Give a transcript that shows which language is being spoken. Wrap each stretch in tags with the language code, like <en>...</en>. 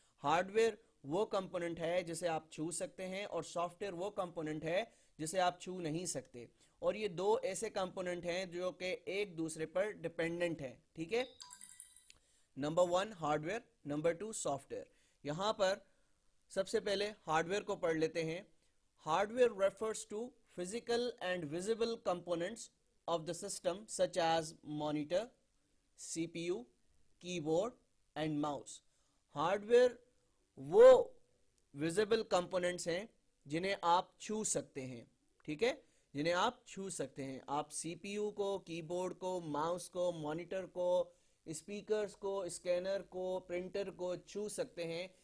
<ur>Hard where وہ component ہے جسے آپ چھو سکتے ہیں اور سافٹ ویئر وہ کمپوننٹ ہے جسے آپ چھو نہیں سکتے. اور یہ دو ایسے کمپوننٹ ہیں جو کہ ایک دوسرے پر ڈیپینڈنٹ ہیں. ٹھیک ہے، number 1 hard where, number 2 soft where. یہاں پر سب سے پہلے ہارڈ ویئر کو پڑھ لیتے ہیں.</ur> <en>Hardware refers to physical and visible components of the system such as monitor, CPU, keyboard and mouse.</en> <ur>Hard where وہ ویزیبل کمپوننٹس ہیں جنہیں آپ چھو سکتے ہیں. ٹھیک ہے، جنہیں آپ چھو سکتے ہیں. آپ سی پی یو کو، کی بورڈ کو، ماؤس کو، مانیٹر کو، اسپیکرز کو، اسکینر کو، پرنٹر کو چھو سکتے ہیں.</ur>